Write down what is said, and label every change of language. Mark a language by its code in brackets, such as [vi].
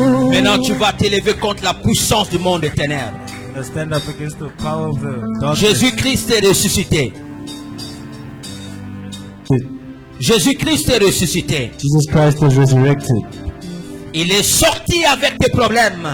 [fr] Maintenant, tu vas t'élever contre la puissance du monde des ténèbres. [en] Stand up against the power of the darkness. [fr] Jésus-Christ est ressuscité. Jésus-Christ est ressuscité. [en] Jesus Christ is resurrected. [fr] Il est sorti avec des problèmes.